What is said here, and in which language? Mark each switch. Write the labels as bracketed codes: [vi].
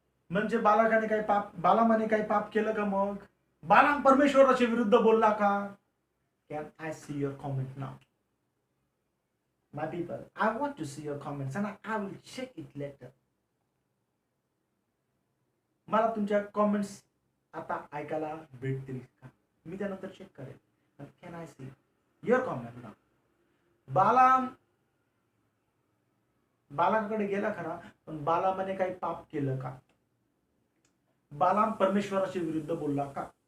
[mr] म्हणजे बालामाने काही पाप केलं का? मग बालाम परमेश्वराच्या विरुद्ध बोलला का? [en] Can I see your comment now? My people, I want to see your comments and I will check it later. [mr] मला तुमच्या कमेंट्स आता ऐकायला भेटतील का? मी त्यानंतर चेक करेल. [en] Can I see your comment now? [mr] बालाकडे गेला खरा, पण बालामाने काही पाप केलं का? बालाम परमेश्वराच्या विरुद्ध बोलला का?